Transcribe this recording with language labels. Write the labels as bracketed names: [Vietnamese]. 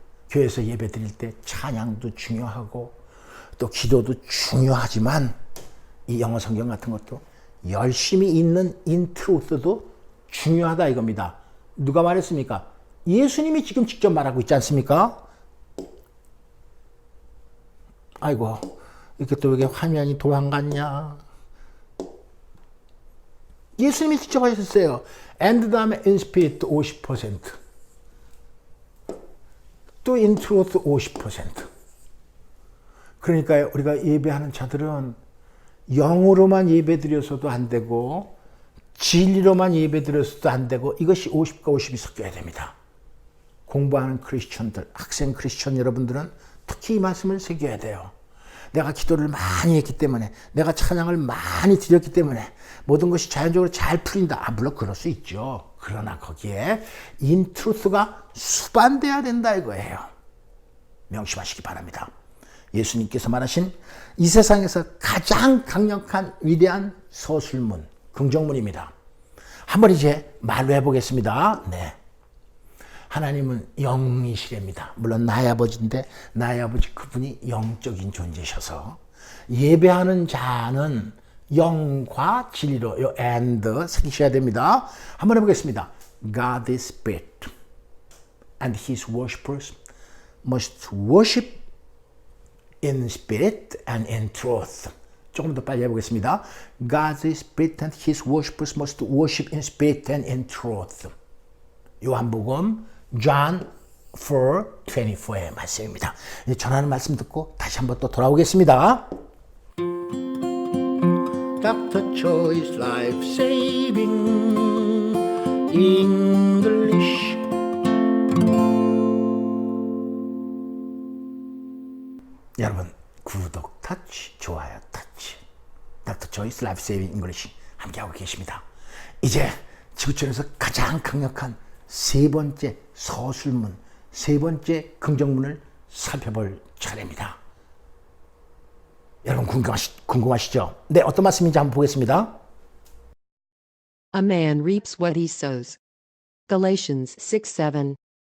[Korean] 교회에서 예배 드릴 때 찬양도 중요하고 또 기도도 중요하지만 이 영어 성경 같은 것도 열심히 읽는 [English] in truth [Korean] 도 중요하다 이겁니다. 누가 말했습니까? 예수님이 지금 직접 말하고 있지 않습니까? 아이고 이렇게 또 왜 화면이 도망갔냐. 예수님이 직접 하셨어요. and 다음에 [English] in spirit [Korean] 50% 또 [English] in truth [Korean] 50%. 그러니까 우리가 예배하는 자들은 영으로만 예배 드려서도 안 되고 진리로만 예배 드려서도 안 되고 이것이 50과 50이 섞여야 됩니다. 공부하는 크리스천들, 학생 크리스천 여러분들은 특히 이 말씀을 새겨야 돼요. 내가 기도를 많이 했기 때문에 내가 찬양을 많이 드렸기 때문에 모든 것이 자연적으로 잘 풀린다. 물론 그럴 수 있죠. 그러나 거기에 [English] in truth [Korean] 가 수반돼야 된다 이거예요. 명심하시기 바랍니다. 예수님께서 말하신 이 세상에서 가장 강력한 위대한 서술문, 긍정문입니다. 한번 이제 말로 해보겠습니다. 네. 하나님은 영이시랍니다. 물론 나의 아버지인데 나의 아버지 그분이 영적인 존재셔서 예배하는 자는 영과 진리로 요 and 새기셔야 됩니다. 한번 해보겠습니다. [English] God is spirit and his worshippers must worship in spirit and in truth. [Korean] 조금 더 빨리 해보겠습니다. [English] God is spirit and his worshippers must worship in spirit and in truth. [Korean] 요한복음 John 4:24의 말씀입니다. 전하는 말씀 듣고 다시 한번 또 돌아오겠습니다. [English] Dr. Choi's Life Saving English. [Korean] 여러분 구독 터치, 좋아요 터치. [English] Dr. Choi's Life Saving English [Korean] 함께하고 계십니다. 이제 지구촌에서 가장 강력한 세 번째 서술문, 세 번째 긍정문을 살펴볼 차례입니다. 여러분 궁금하시죠? 네, 어떤 말씀인지 한번 보겠습니다. [English] A man reaps what he sows. Galatians 6:7.